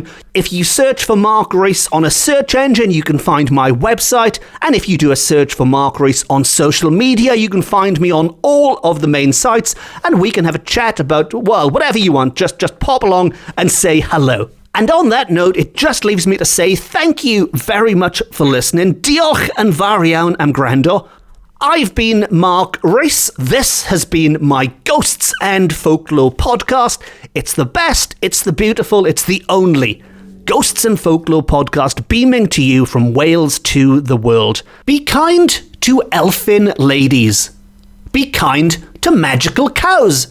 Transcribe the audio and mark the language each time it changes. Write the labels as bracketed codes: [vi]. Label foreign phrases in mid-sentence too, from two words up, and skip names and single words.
[en] If you search for Mark Rees on a search engine, you can find my website, and if you do a search for Mark Rees on social media, you can find me on all of the main sites, and we can have a chat about, well, whatever you want. Just pop along and say hello. And on that note, it just leaves me to say thank you very much for listening. [cy] Diolch yn fawr iawn am gwrando. [en] I've been Mark Rees. This has been my Ghosts and Folklore podcast. It's the best, it's the beautiful, it's the only Ghosts and Folklore podcast beaming to you from Wales to the world. Be kind to elfin ladies. Be kind to magical cows.